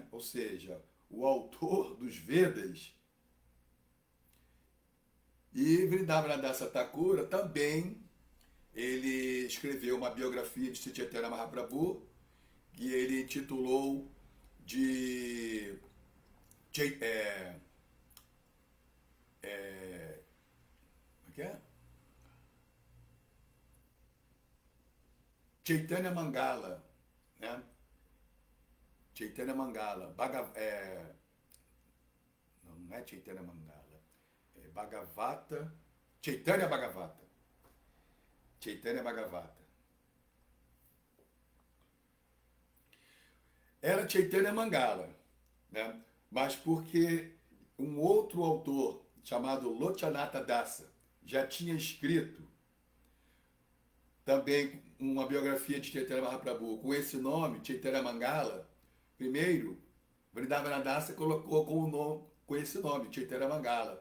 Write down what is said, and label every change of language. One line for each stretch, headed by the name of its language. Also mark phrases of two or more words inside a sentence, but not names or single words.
Portuguese: Ou seja, o autor dos Vedas. E Vrindavana Dasa Thakura também, ele escreveu uma biografia de Sri Chaitanya Mahaprabhu, que ele intitulou de Chaitanya Mangala, né? Chaitanya Mangala, não é Chaitanya Mangala, é Bhagavata, Chaitanya Bhagavata. Chaitanya Bhagavata. Era Chaitanya Mangala, né? Mas porque um outro autor chamado Lochanata Dasa já tinha escrito também uma biografia de Chaitanya Mahaprabhu com esse nome, Chaitanya Mangala. Primeiro, Vrindavana Dasa colocou com esse nome, Chaitanya Mangala.